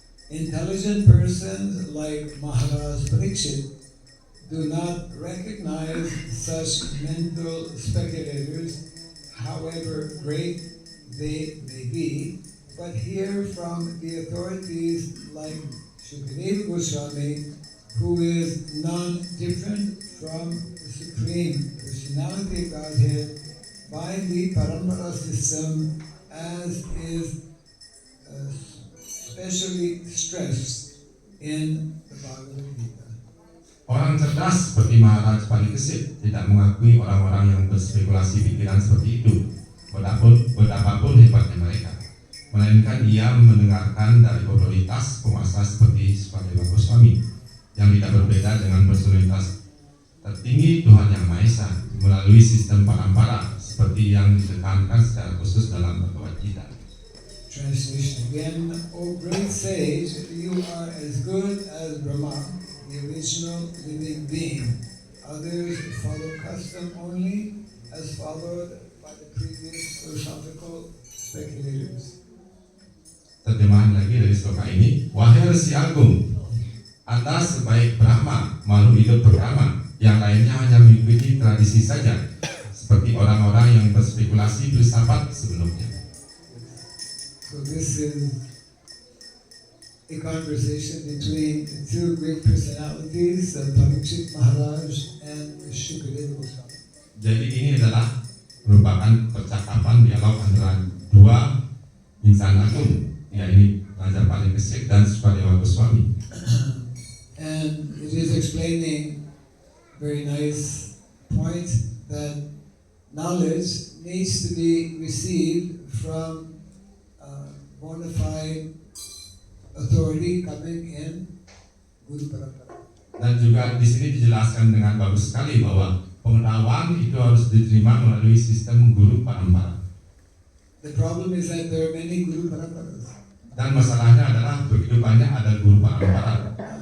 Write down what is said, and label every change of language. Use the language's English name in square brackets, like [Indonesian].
[English] Intelligent persons like Maharaj Parikshit do not recognize such mental speculators, however great they may be, but hear from the authorities like Shukadeva Goswami, who is non-different from the Supreme Personality of Godhead by the Parampara system, as is specially stressed in the Bhagavad Gita. [Indonesian] Orang cerdas seperti Maharaj Pariksit tidak mengakui orang-orang yang berspekulasi pikiran seperti itu, betapapun hebatnya mereka, melainkan ia mendengarkan dari otoritas penguasa seperti Shukadeva Goswami yang tidak berbeda dengan personalitas tertinggi Tuhan Yang Maha Esa melalui sistem parampara seperti yang ditekankan secara khusus dalam Bhagavad Gita. [English] Translation again. O great sage, you are as good as Brahma, the original living being. Others follow custom only, as followed by the previous philosophical speculators. [Indonesian] Terjemahan lagi dari sloka ini. Wahai Resi Agung, Anda sebaik Brahma, makhluk hidup pertama, yang lainnya hanya mengikuti tradisi saja, seperti orang-orang yang berspekulasi filsafat sebelumnya. [English] So this is a conversation between two great personalities, Parikshit Maharaj and Shukadeva Goswami. [Indonesian] Jadi ini adalah merupakan percakapan dialog antara dua insan agung, yaitu Maharaj Pariksit dan Shukadeva Goswami. [English] And it is explaining very nice point that knowledge needs to be received from bona fide authority coming in Guru Parampara. [Indonesian] Dan juga di sini dijelaskan dengan bagus sekali bahwa pengetahuan itu harus diterima melalui sistem Guru Parampara. [English] The problem is that there are many Guru Paramparas. [Indonesian] Dan masalahnya adalah begitu banyak ada Guru Parampara.